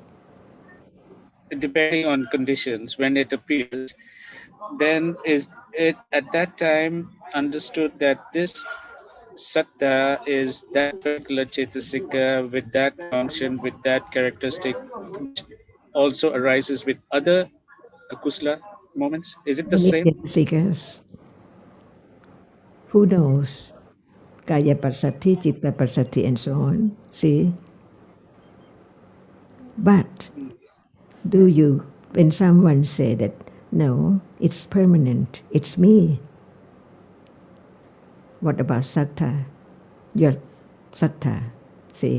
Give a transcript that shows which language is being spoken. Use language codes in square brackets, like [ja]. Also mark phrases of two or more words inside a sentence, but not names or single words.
[en] depending on conditions, when it appears, then is it at that time understood that this sattva is that particular cetasika with that function, with that characteristic, which also arises with other kusala moments? Is it the Many same? seekers. Who knows? [pi] Kaya pasati, citta pasati, [en] and so on. See? But do you, when someone say that, no, it's permanent, it's me. What about sattva? Your sattva, see?